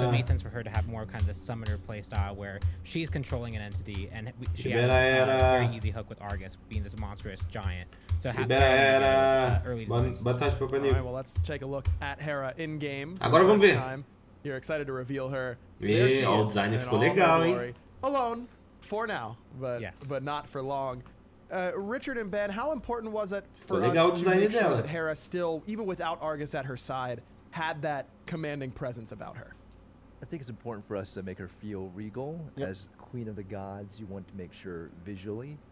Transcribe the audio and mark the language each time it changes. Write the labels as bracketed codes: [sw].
[en] So it made sense for her to have more kind of the summoner playstyle where she's controlling an entity, and she has a very easy hook with Argus, being this monstrous giant. So [pt] Libera Hera. [en] Early [pt] Boa tarde, Papa Nil. [en] All right, well, let's take a look at Hera in game. [pt] Agora vamos ver. [en] You're excited to reveal her. [pt] O design ficou legal, hein? [en] Alone for now, but not for long. Richard and Ben, how important was it for us to make sure that Hera still, even without Argus at her side, had that commanding presence about her? I think it's important for us to make her feel regal. As Queen of the Gods, you want to make sure visually